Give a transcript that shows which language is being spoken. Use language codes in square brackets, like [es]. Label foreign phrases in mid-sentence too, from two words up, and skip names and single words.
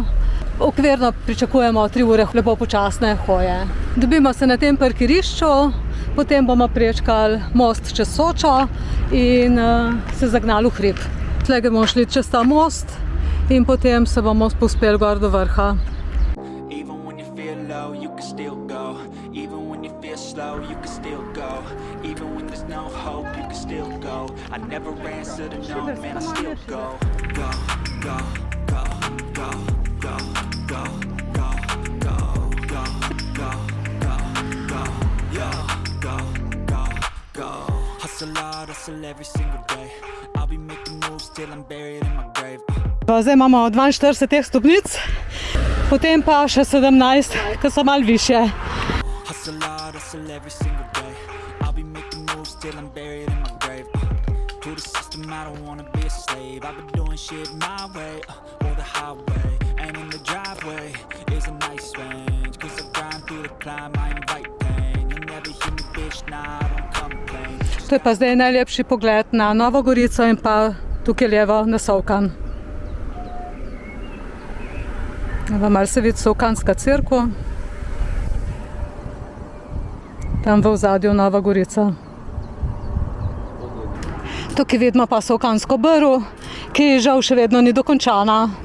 [sl] Okvirno pričakujemo 3 ure lepo počasne hoje. Dobimo se na tem parkirišču, potem bomo prečkali most čez Sočo in se zagnali v hrib. Tlege bomo šli čez ta most in potem se bomo povzpeli gor do vrha. [en] Slow, you can still go. Even when there's no hope, you can still go. I never answer to no, man, I still go. Go, go, go, go, go, go, go, go, go, go, go, go, go, go. Hustle hard, hustle every single day. I'll be making moves till I'm buried in my grave. [sl] Zdaj imamo 42 stopnic, potem pa še 17, ki so malo višje. [en] Hustle hard, hustle every single day. I'll be making moves till I'm buried in my grave. To the system, I don't wanna be a slave. I've been doing shit my way, or the highway. And in the driveway is a nice range. Cause I grind through the climb, I invite pain. You'll never hear me, bitch, nah, I don't complain. [sl] To je pa zdaj najlepši pogled na Novo Gorico in pa tukaj levo na Solkan. Malo se vidi Solkanska cerkev. Tam v ozadju Nova Gorica. Tukaj vidimo pa Solkansko brv, ki žal še vedno ni dokončana.